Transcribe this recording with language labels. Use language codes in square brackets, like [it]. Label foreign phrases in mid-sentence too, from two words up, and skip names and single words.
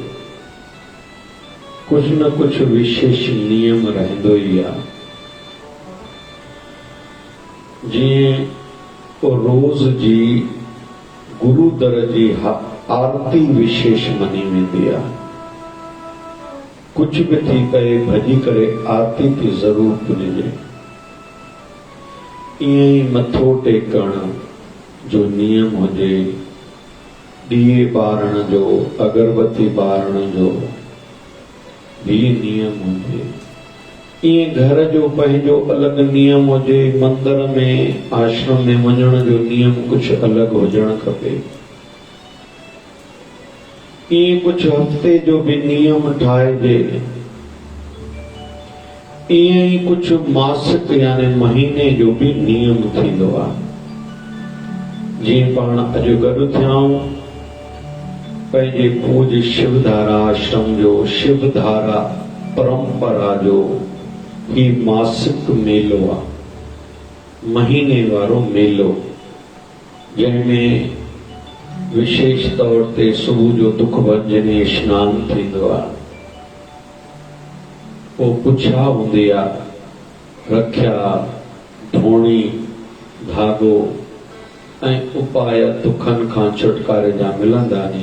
[sd] कुछ न कुछ विशेष नियम रहंदो ही आ जीअं रोज़ जी गुरु दर जी आरती विशेष मनी वेंदी आहे कुछ भी थी पए भजी करे आरती की जरूर पुॼजे ईअं ई मथो टेकण जो नियम हुजे, दिए बारण जो, अगरबत्ती बारण जो भी नियम हुजे। ये घर जो पंहिंजो अलग नियम हुजे, मंदिर में आश्रम में वञण जो नियम कुछ अलग हुजण खपे। ये कुछ हफ्ते जो भी नियम ठाहिजे, इएं ही कुछ मासिक यानी महीने जो भी नियम थींदो आहे। जीअं पाण अॼु गॾु थियाऊं पंहिंजे पूज शिवधारा आश्रम जो, शिवधारा परंपरा जो ही मासिक मेलो आहे, महीने वारो मेलो, जंहिंमें विशेष तौर ते सुबुह जो दुख भंजनी स्नान थींदो आहे। पोइ पुछा हूंदी आहे, रखिया, धोणी, धागो ऐं उपाय दुखनि खां छुटकारे जा मिलंदा नी।